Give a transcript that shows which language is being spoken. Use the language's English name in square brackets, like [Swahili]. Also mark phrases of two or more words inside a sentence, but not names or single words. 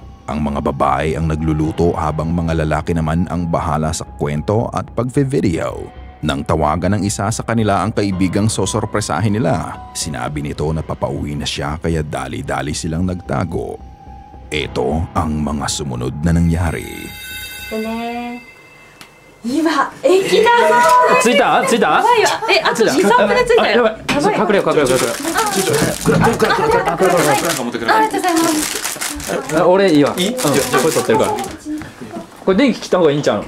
[Filipino] Ang mga babae ang nagluluto habang mga lalaki naman ang bahala sa kwento at pagve-video. Nang tawagan ng isa sa kanila ang kaibigang sosorpresahin nila, sinabi nito na papauwi na siya kaya dali-dali silang nagtago. Ito ang mga sumunod na nangyari. [Japanese] 今駅だぞー。着いた？着いた？やばいわ。あと2、3分で着いたよ。やばい。隠れよう隠れよう隠れよう。ありがとうございます。俺いいわ。いい？これ取ってるから。これ電気切った方がいいんちゃう？